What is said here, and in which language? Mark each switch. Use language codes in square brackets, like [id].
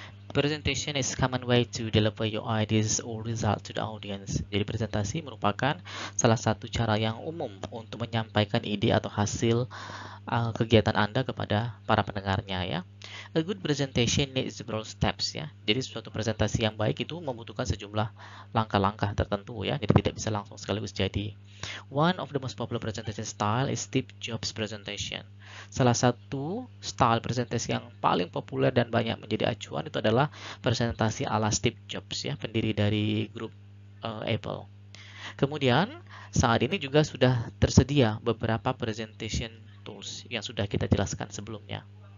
[en] Presentation is a common way to deliver your ideas or result to the audience. [id] Jadi presentasi merupakan salah satu cara yang umum untuk menyampaikan ide atau hasil kegiatan Anda kepada para pendengarnya ya. [en] A good presentation needs several steps ya. [id] Jadi suatu presentasi yang baik itu membutuhkan sejumlah langkah-langkah tertentu ya. Jadi tidak bisa langsung sekaligus jadi. [en] One of the most popular presentation style is Steve Jobs presentation. [id] Salah satu style presentasi yang paling populer dan banyak menjadi acuan itu adalah presentasi ala Steve Jobs ya, pendiri dari grup Apple. Kemudian saat ini juga sudah tersedia beberapa presentation tools yang sudah kita jelaskan sebelumnya.